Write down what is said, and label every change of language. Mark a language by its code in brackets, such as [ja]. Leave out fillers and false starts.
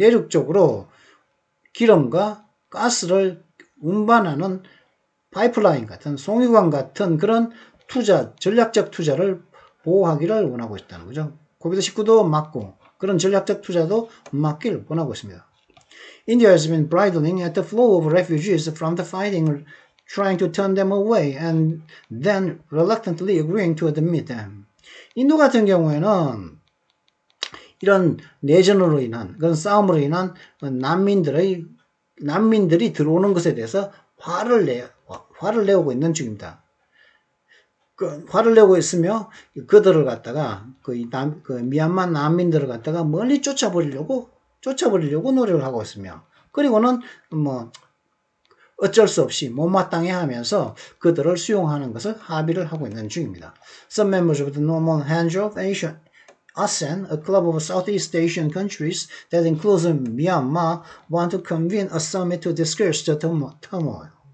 [ko] 쪽으로 기름과 가스를 운반하는 파이프라인 같은 송유관 같은 그런 전략적 투자를 보호하기를 원하고 있다는 거죠. 코비드19도 막고 그런 전략적 투자도 막기를 원하고 있습니다. [en] India has been bridling at the flow of refugees from the fighting, trying to turn them away and then reluctantly agreeing to admit them. [ko] 인도 같은 경우에는 이런 내전으로 인한, 그런 싸움으로 인한 난민들이 들어오는 것에 대해서 화를 내오고 있는 중입니다. 화를 내고 있으며, 그들을 갖다가 미얀마 난민들을 갖다가 멀리 쫓아버리려고 노력을 하고 있으며, 그리고는 어쩔 수 없이 못마땅해 하면서 그들을 수용하는 것을 합의를 하고 있는 중입니다. [en] Some members of the Normal Hands-off ASEAN, a club of Southeast Asian countries that includes Myanmar, want to convene a summit to discuss the turmoil.